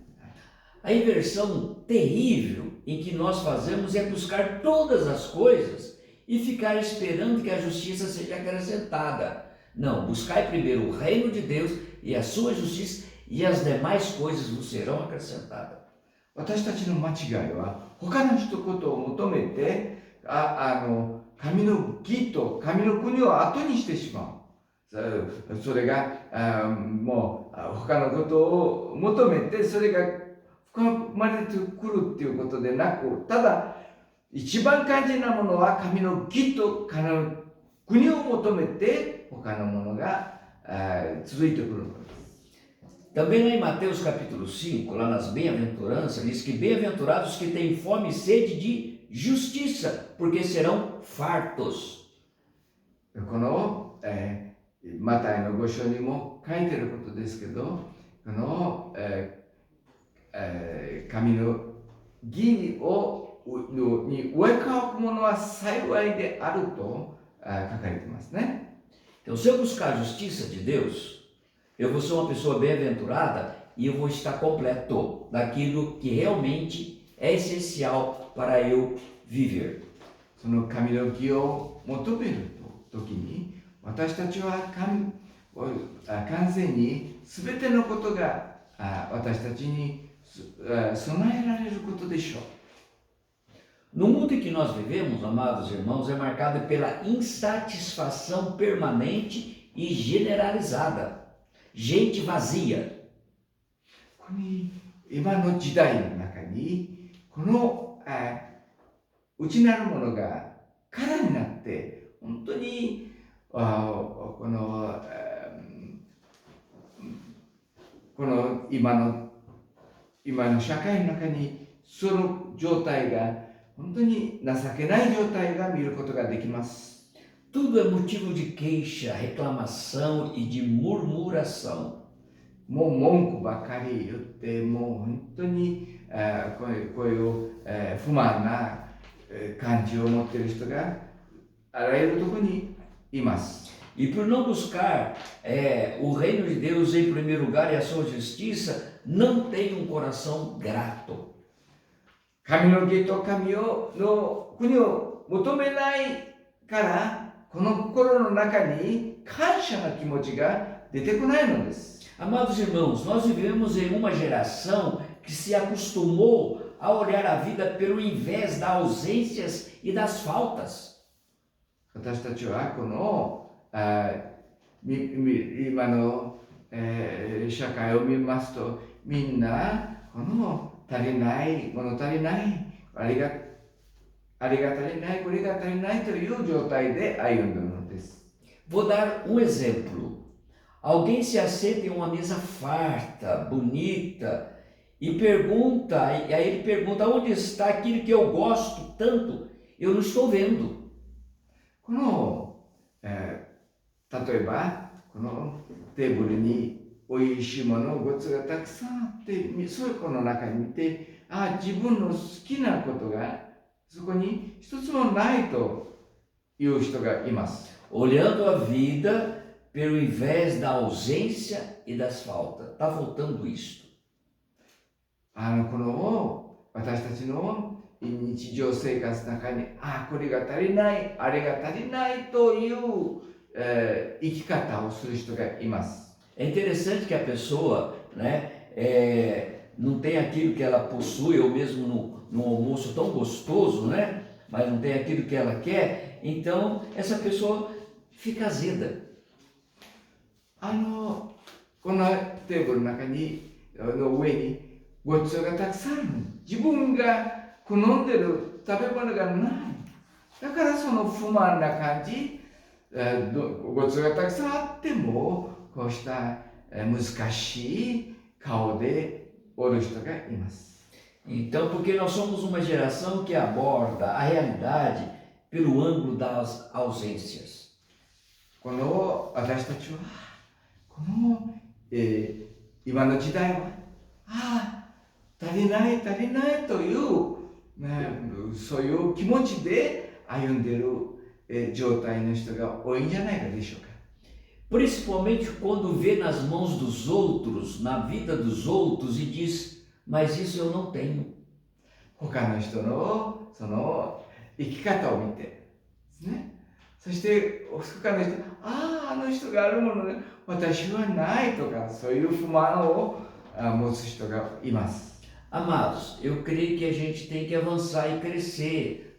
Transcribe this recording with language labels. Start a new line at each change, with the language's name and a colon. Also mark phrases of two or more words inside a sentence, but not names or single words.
Portuguese: A inversão terrível em que nós fazemos é buscar todas as coisas e ficar esperando que a justiça seja acrescentada. Não, buscai primeiro o reino de Deus e a sua justiça, e as demais coisas vos serão acrescentadas.
Japanese: 私たちの間違いは他の一言を求めて神の義と神の国を後にしてしまう。それがもう他のことを求めてそれが含まれてくるっていうことでなく、ただ一番肝心なものは神の義と神の国を求めて他のものが続いてくるのです。
Portuguese: Também lá em Mateus capítulo 5, lá nas bem-aventuranças, diz que bem-aventurados os que têm fome e sede de justiça, porque serão fartos.
Japanese: この、マタイの5章にも書いてあることですけど、この、神の義をに植え替くものは幸いであると書かれていますね。
Portuguese: Então, se eu buscar a justiça de Deus, eu vou ser uma pessoa bem-aventurada e eu vou estar completo daquilo que realmente é essencial para eu viver.
Japanese: その神の義を求める時に私たちは完全に全てのことが私たちに備えられることでしょう。
Portuguese: No mundo em que nós vivemos, amados irmãos, é marcado pela insatisfação permanente e generalizada. Gente vazia.
Japanese: ここに今の時代の中にこの内なるものが空になって本当にこの今の社会の中にその状態が本当に情けない状態が見ることができます。
Portuguese: Tudo é motivo de queixa, reclamação e de murmuração.
Japanese: もう文句ばかり言ってもう本当にこういう不満な感じを持っている人があらゆるところにいます。
Portuguese: E por não buscar o reino de Deus em primeiro lugar e a sua justiça, não tem um coração grato.
Japanese: 神の義と神の国を求めないからこの心の中に感謝の気持ちが出てこないのです。
Portuguese: Amados irmãos, nós vivemos em uma geração que se acostumou a olhar a vida pelo invés das ausências e das faltas.
Japanese: 私たちはこの今の社会を見ますとみんなこの足りない物足りないあれが足りないこれが足りないという状態で歩んでいるのです。
Portuguese: Vou dar um exemplo. Alguém se assenta em uma mesa farta, bonita, e aí ele pergunta, onde está aquilo que eu gosto tanto? Eu não estou vendo.
Japanese: この、例えばこのテーブルにおいしいものごつがたくさんあってそういうこの中に見て自分の好きなことがそこに一つもないという人がいます。
Portuguese: Olhando a vida pelo invés da ausência e das faltas. Está faltando isto.
Japanese: この私たちの日常生活の中にこれが足りないあれが足りないという、生き方をする人がいます。
Portuguese: É interessante que a pessoa, né, não tem aquilo que ela possui, ou mesmo no almoço tão gostoso, né, mas não tem aquilo que ela quer, então essa pessoa fica azeda.
Japanese: このテーブルの中にの上にごちそうがたくさんある。自分が好んでる食べ物がない。だからその不満な感じ、ごちそうがたくさんあってもこうした難しい顔でおる人がいます。
Portuguese: Então, porque nós somos uma geração que aborda a realidade pelo ângulo das ausências.
Japanese: この私たちはこの、今の時代は足りないという、そういう気持ちで歩んでいる、状態の人が多いんじゃないかでしょうか。
Portuguese: Principalmente quando vê nas mãos dos outros, na vida dos outros e diz, mas isso eu não tenho.
Japanese: 他の人のその生き方を見てですね。そして他の人あの人があるもので私はないとかそういう不満を持つ人がいます。
Portuguese: Amados, eu creio que a gente tem que avançar e crescer.